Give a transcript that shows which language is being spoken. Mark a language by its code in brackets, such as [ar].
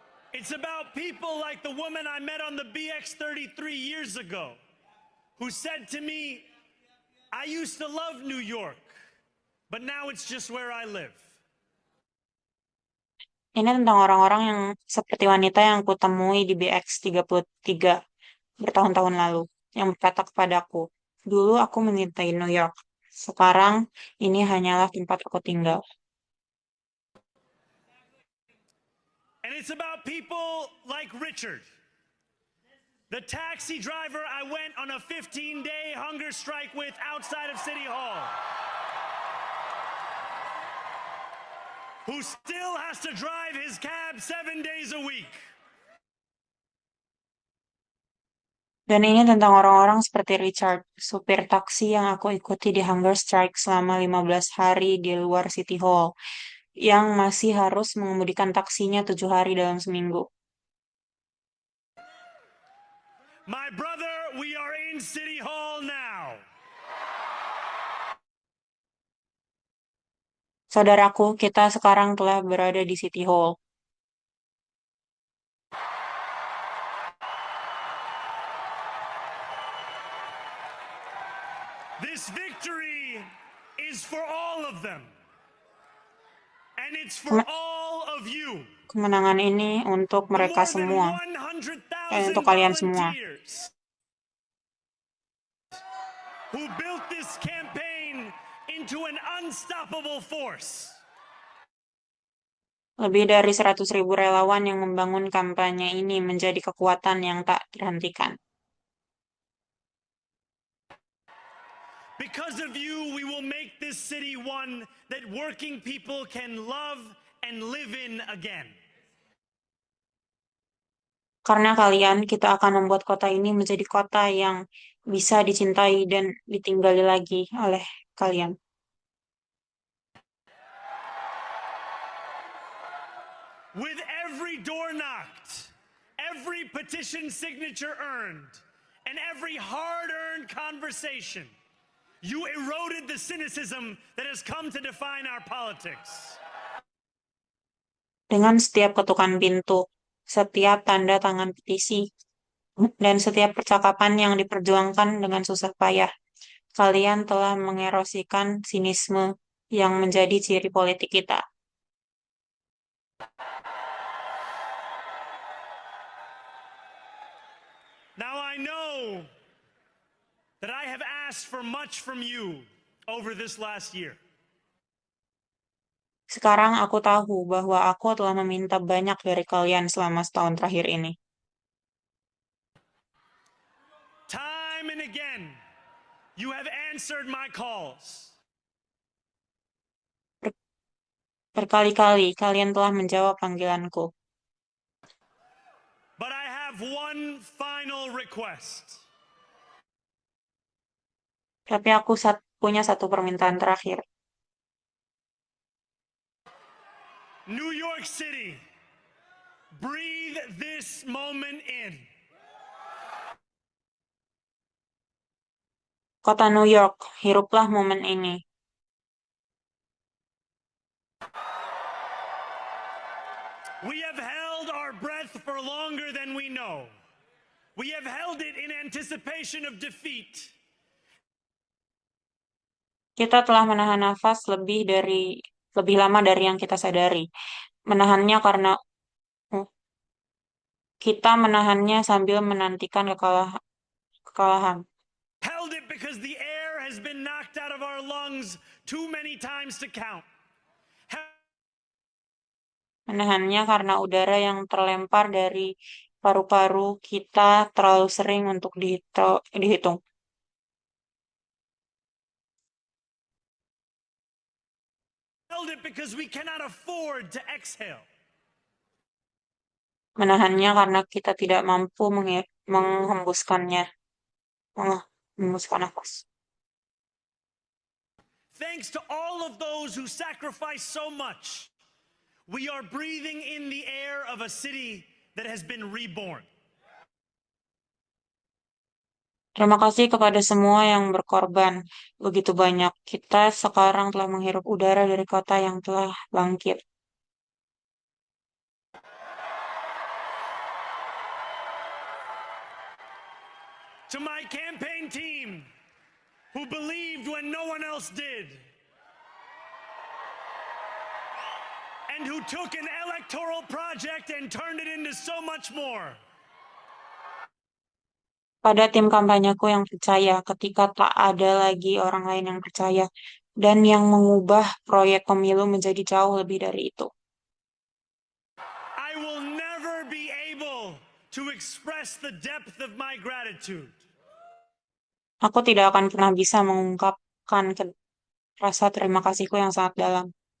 [en] It's about people like the woman I met on the BX 33 years ago, who said to me, I used to love New York, but now it's just where I live. [id] Ini tentang orang-orang yang seperti wanita yang kutemui di BX 33 bertahun-tahun lalu, yang berkata kepadaku, dulu aku mencintai New York, sekarang ini hanyalah tempat aku tinggal. [en] And it's about people like Richard, the taxi driver I went on a 15-day hunger strike with outside of City Hall, who still has to drive his cab 7 days a week. [id] Dan ini tentang orang-orang seperti Richard, supir taksi yang aku ikuti di [en] hunger strike [id] selama 15 hari di luar City Hall, yang masih harus mengemudikan taksinya 7 hari dalam seminggu. [en] My brother, we are in City Hall now. [id] Saudaraku, kita sekarang telah berada di City Hall. [en] This victory is for all of them. And it's for all of you. [id] Kemenangan ini untuk [en] The [id] mereka [en] more than [id] semua, dan [en] 100,000 [id] untuk kalian semua. [en] volunteers who built this campaign into an unstoppable force. [id] Lebih dari 100.000 relawan yang membangun kampanye ini menjadi kekuatan yang tak terhentikan. [en] Because of you, we will make this city one that working people can love and live in again. [id] Karena kalian, kita akan membuat kota ini menjadi kota yang bisa dicintai dan ditinggali lagi oleh kalian. [en] With every door knocked, every petition signature earned, and every hard-earned conversation, you eroded the cynicism that has come to define our politics. [id] Dengan setiap ketukan pintu, setiap tanda tangan petisi, dan setiap percakapan yang diperjuangkan dengan susah payah, kalian telah mengerosikan sinisme yang menjadi ciri politik kita. [en] Now I know that I have asked for much from you over this last year. [id] Sekarang aku tahu bahwa aku telah meminta banyak dari kalian selama setahun terakhir ini. [en] Time and again, you have answered my calls. [id] Berkali-kali kalian telah menjawab panggilanku. [en] But I have one final request. [id] Tapi aku punya satu permintaan terakhir. [en] New York City, breathe this moment in. [id] Kota New York, hiruplah momen ini. [en] We have held our breath for longer than we know. We have held it in anticipation of defeat. [id] Kita telah menahan nafas lebih lama dari yang kita sadari. Menahannya karena kita menahannya sambil menantikan kekalahan. [en] Held it because the air has been knocked out of our lungs too many times to count. [id] Menahannya karena udara yang terlempar dari paru-paru kita terlalu sering untuk dihitung. [en] Held held it because we cannot afford to exhale. [id] Menahannya karena kita tidak mampu menghembuskannya, menghembuskan nafas. [en] Thanks to all of those who sacrificed so much, we are breathing in the air of a city that has been reborn. [id] Terima kasih kepada semua yang berkorban. Begitu banyak. Kita sekarang telah menghirup udara dari kota yang telah bangkit. [en] To my campaign team, who believed when no one else did, and who took an electoral project and turned it into so much more. [id] Pada tim kampanyeku yang percaya ketika tak ada lagi orang lain yang percaya dan yang mengubah proyek pemilu menjadi jauh lebih dari itu. [en] I will never be able to express the depth of my gratitude. [id] Aku tidak akan pernah bisa mengungkapkan rasa terima kasihku yang sangat dalam.